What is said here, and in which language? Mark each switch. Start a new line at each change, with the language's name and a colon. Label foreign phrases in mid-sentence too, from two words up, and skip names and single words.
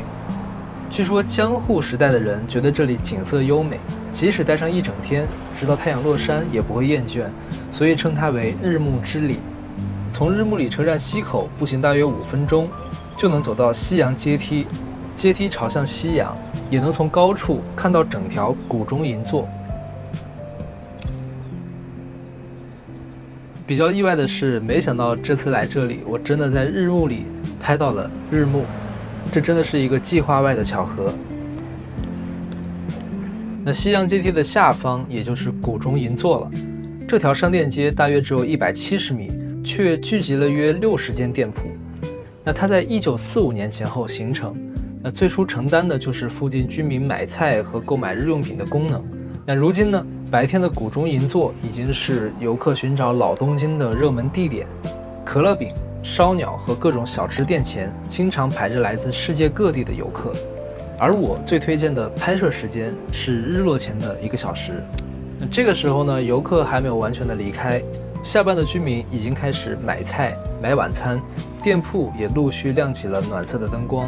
Chinese: 據說江戶時代的人覺得這裡景色優美，即使待上一整天，直到太陽落山也不會厭倦，所以稱它為日暮之里。從日暮里車站西口步行大約5分鐘，就能走到西洋階梯，階梯朝向西洋，也能從高處看到整條谷中銀座。比較意外的是，沒想到這次來這裡，我真的在日暮里拍到了日暮，這真的是一個計劃外的巧合。那西洋階梯的下方，也就是谷中銀座了。這條商店街大約只有170米，卻聚集了約60間店鋪。那它在1945年前後形成，那最初承擔的就是附近居民買菜和購買日用品的功能。那如今呢，白天的谷中銀座已經是遊客尋找老東京的熱門地點。可樂餅、燒鳥和各種小吃店前經常排着來自世界各地的遊客。而我最推薦的拍攝時間是日落前的1個小時。這個時候呢，遊客還沒有完全的離開，下班的居民已經開始買菜、買晚餐，店鋪也陸續亮起了暖色的燈光。